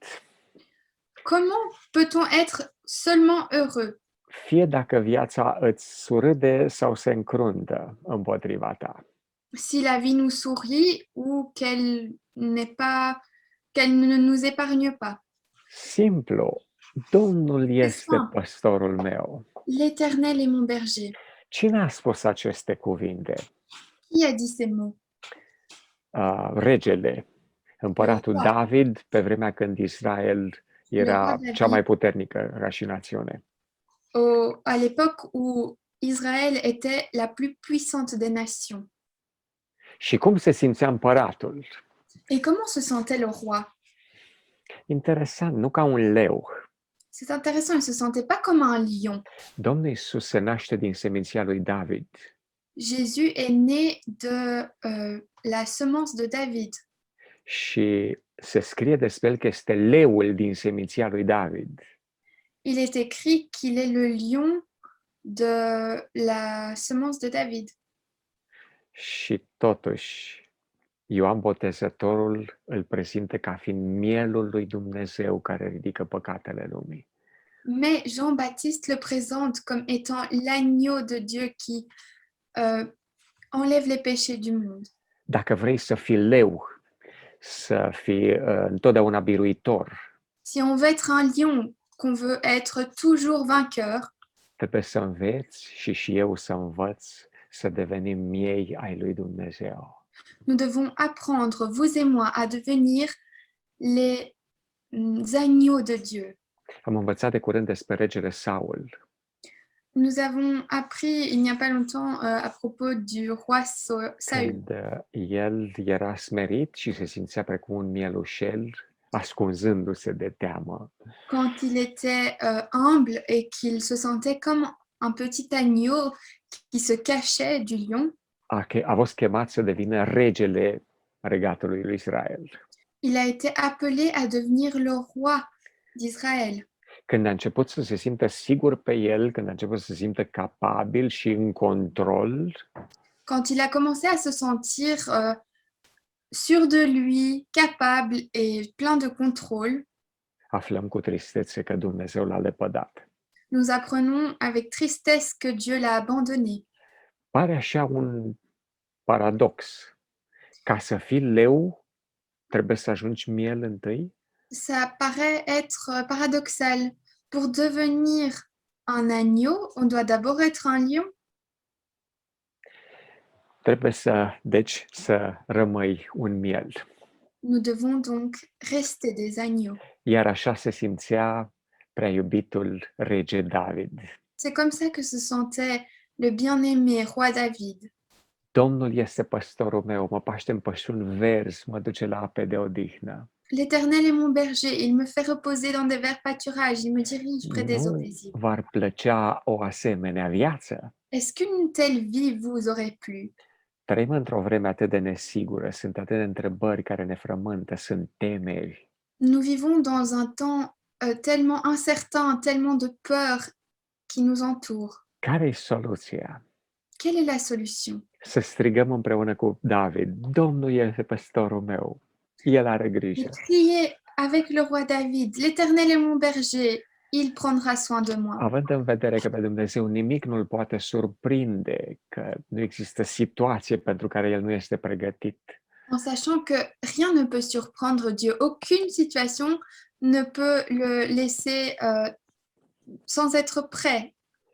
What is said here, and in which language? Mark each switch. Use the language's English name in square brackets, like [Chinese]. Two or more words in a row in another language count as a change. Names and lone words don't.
[French] Comment peut-on être seulement heureux, [Romanian] Fie dacă viața îți surâde sau se încruntă împotriva ta. [French] si la vie nous sourit ou qu'elle ne nous épargne pas? [Romanian] Simplu, Domnul este [French] simple. [Romanian] păstorul meu. [French] L'Éternel est mon berger. [Romanian] Cine a spus aceste cuvinte? [French] Qui a dit ces mots? [Romanian] Regele, împăratul Da. David, pe vremea când Israel era [French] David. [Romanian] cea mai puternică ca și națiune. [French] À l'époque où Israël était la plus puissante des nations. [Romanian] Și cum se simțea împăratul? [French] Et comment se sentait le roi? [Romanian] Interesant, nu ca un leu. [French] C'est intéressant, il se sentait pas comme un lion. [Romanian] Domnul Iisus se naște din seminția lui David. [French] Jésus est né de la semence de David. [Romanian] Și se scrie despre el că este leul din seminția lui David. [French] Il est écrit qu'il est le lion de la semence de David. [Romanian] Și totuși, Ioan Botezătorul îl prezintă ca fiind mielul lui Dumnezeu care ridică păcatele lumii. [French] Mais Jean-Baptiste le présente comme étant l'agneau de Dieu qui enlève les péchés du monde. [Romanian] Dacă vrei să fii leu, să fii întotdeauna biruitor, [French] Si on veut être un lion, qu'on veut être toujours vainqueur, [Romanian] trebuie să înveți și eu să învăț să devenim miei ai lui Dumnezeu. [French] nous devons apprendre, vous et moi, à devenir les agneaux de Dieu. [Romanian] Am învățat de curând despre regele Saul. [French] Nous avons appris il n'y a pas longtemps à propos du roi Saül. [Romanian] Când el era smerit și se simțea precum un mielușel, ascunzându-se de teamă. [French] Quand il était humble et qu'il se sentait comme un petit agneau qui se cachait du lion, [Romanian] A fost chemat să devină regele regatului lui Israel. [French] il a été appelé à devenir le roi d'Israël. [Romanian] Când a început să se simtă sigur pe el, când a început să se simtă capabil și în control, [French] Quand il a commencé à se sentir sûr de lui, capable et plein de contrôle, [Romanian] aflăm cu tristețe că Dumnezeu l-a lepădat. [French] nous apprenons avec tristesse que Dieu l'a abandonné. [Romanian] Pare așa un paradox. Ca să fii leu, trebuie să ajungi miel întâi? [French] Ça paraît être paradoxal. Pour devenir un agneau, on doit d'abord être un lion. [Romanian] Trebuie să rămâi un miel. [French] Nous devons donc rester des agneaux. [Romanian] Iar așa se simțea prea iubitul rege David. [French] C'est comme ça que se sentait le bien-aimé roi David. [Romanian] Domnul este păstorul meu, mă paște în pășuni verzi, mă duce la ape de odihnă. [French] L'Éternel est mon berger, il me fait reposer dans des verts pâturages, il me dirige près des eaux [Romanian] Nu [French] paisibles. [Romanian] v-ar plăcea o asemenea viață? [French] Est-ce qu'une telle vie vous aurait plu? [Romanian] Trăim într-o vreme atât de nesigură, sunt atât de întrebări care ne frământă, sunt temeri. [French] Nous vivons dans un temps tellement incertain, tellement de peur qui nous entoure. [Romanian] Care e soluția? [French] Quelle est la solution? [Romanian] Să strigăm împreună cu David, Domnul este păstorul meu, El are [French] De [Romanian] grijă. [French] crier avec le roi David, l'Éternel est mon berger, il prendra soin de moi. [Romanian] Având în vedere că pe Dumnezeu nimic nu-L poate surprinde, că nu există situație pentru care El nu este pregătit, [French] En sachant que rien ne peut surprendre Dieu, aucune situation ne peut le laisser sans être prêt.